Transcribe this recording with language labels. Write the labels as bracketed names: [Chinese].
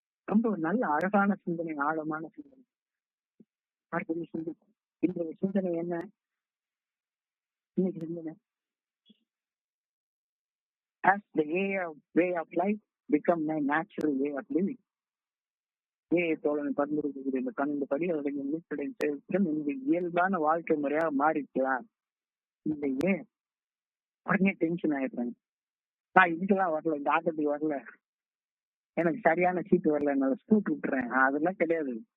[Tamil] ரொம்ப நல்ல அழகான சிந்தனை, ஆழமான சிந்தனை. இன்றைய சிந்தனை என்ன? இன்னைக்கு சிந்தனை [English] as the way of life become my natural way of living. [Tamil] தோழனை பரிந்துரைக்கக்கூடிய இந்த 12 படி இந்த இயல்பான வாழ்க்கை முறையா மாறிக்கலாம். இந்த ஏன் உடனே டென்ஷன் ஆயிடுறாங்க. நான் இதுக்கெல்லாம் வரல, இந்த ஆட்டத்துக்கு வரல, எனக்கு சரியான சீட்டு வரல, என்னால ஸ்கூட் விட்டுறேன். அதெல்லாம் கிடையாது.